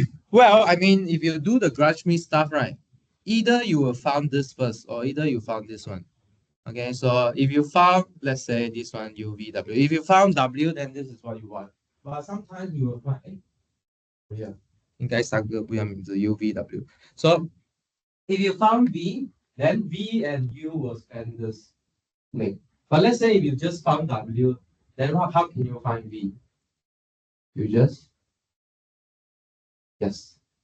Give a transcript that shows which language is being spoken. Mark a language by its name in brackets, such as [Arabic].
[English] ？Well, I mean, if you do the grudge me stuff, right? Either you will found this first, or either you found this one. Okay, so if you found, let's say this one UVW. If you found W, then this is what you want. But sometimes you will find, yeah. [Chinese] 应该三个不一样名字 UVW. [English] So if you found V, then V and U will span this plane. But let's say if you just found W, then how can you find V? You just yes.